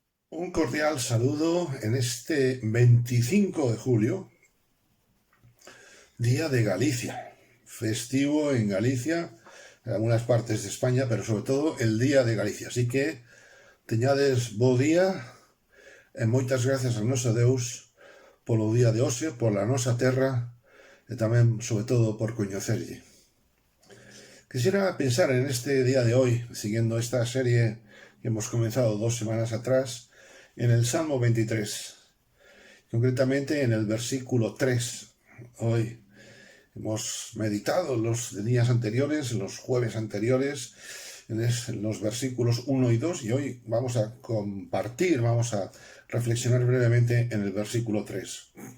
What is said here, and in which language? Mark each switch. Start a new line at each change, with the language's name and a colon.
Spanish: Un cordial saludo en este 25 de julio, Día de Galicia, festivo en Galicia, en algunas partes de España, pero sobre todo el Día de Galicia.
Galician: Así que teñades bo día e moitas gracias a noso Deus polo día de hoxe, pola nosa terra e tamén, sobre todo, por coñecerlle.
Spanish: Quisiera pensar en este día de hoy, siguiendo esta serie que hemos comenzado 2 semanas atrás, en el Salmo 23, concretamente en el versículo 3. Hoy hemos meditado los días anteriores, los jueves anteriores, en los versículos 1 y 2, y hoy vamos a compartir, vamos a reflexionar brevemente en el versículo 3.